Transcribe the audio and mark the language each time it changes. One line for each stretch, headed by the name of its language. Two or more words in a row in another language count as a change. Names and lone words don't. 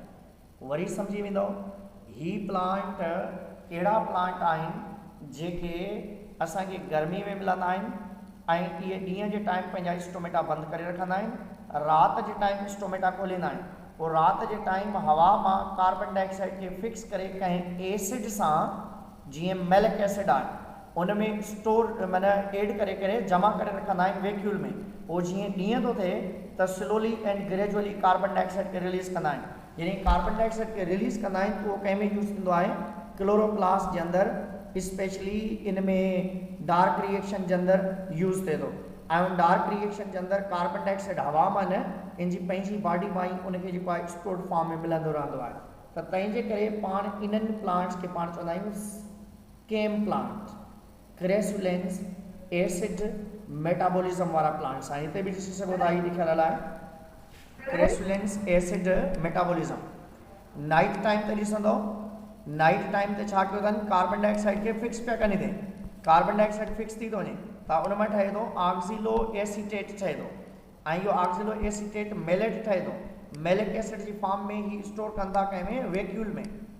Sindhi: वरी सम्झी वेंदो ही प्लांट अहिड़ा प्लांट आहिनि जेके असांखे गर्मी में मिलंदा आहिनि ऐं इहे ॾींहं जे टाइम पंहिंजा स्टोमेटा बंदि करे रखंदा आहिनि, राति जे टाइम स्टोमेटा खोलींदा आहिनि। पोइ राति जे टाइम हवा मां
English: carbon dioxide
Sindhi: खे फिक्स करे कंहिं एसिड सां, जीअं
English: malic acid
Sindhi: आहे, उन में स्टोर माना एड करे करे जमा करे रखंदा आहिनि वैक्यूल में। पोइ जीअं ॾींहं थो थिए त
English: slowly and gradually carbon dioxide
Sindhi: खे रिलीज़ कंदा आहिनि। जॾहिं
English: carbon dioxide
Sindhi: खे रिलीज़ कंदा आहिनि त उहो कंहिं में यूज़ थींदो आहे, क्लोरोप्लास्ट जे अंदरि, स्पेशली इन में
English: dark reaction
Sindhi: जे अंदरि यूज़ थिए थो। ऐं उन
English: dark reaction
Sindhi: जे अंदरि
English: carbon dioxide
Sindhi: हवा मां न इन जी पंहिंजी बॉडी मां ई उनखे जेको आहे
English: stored form
Sindhi: में मिलंदो रहंदो आहे। त तंहिंजे करे पाण इन्हनि प्लांट्स खे पाण चवंदा आहियूं
English: CAM plant, crassulacean acid metabolism
Sindhi: वारा प्लांट्स आहिनि। हिते बि ॾिसी सघो था, ही लिखियल आहे
English: crassulacean acid metabolism. night time
Sindhi: ते ॾिसंदो,
English: night time
Sindhi: ते छा कयो अथनि,
English: carbon dioxide
Sindhi: खे फिक्स पिया कनि। हिते
English: carbon dioxide fix
Sindhi: थी थो वञे त उन मां ठहे थो
English: oxalo acetate
Sindhi: ठहे थो ऐं इहो
English: oxalo acetate malate
Sindhi: ठहे थो।
English: malic acid
Sindhi: जी फॉर्म में ही स्टोर कंदा था कंहिं में, वैक्यूल में।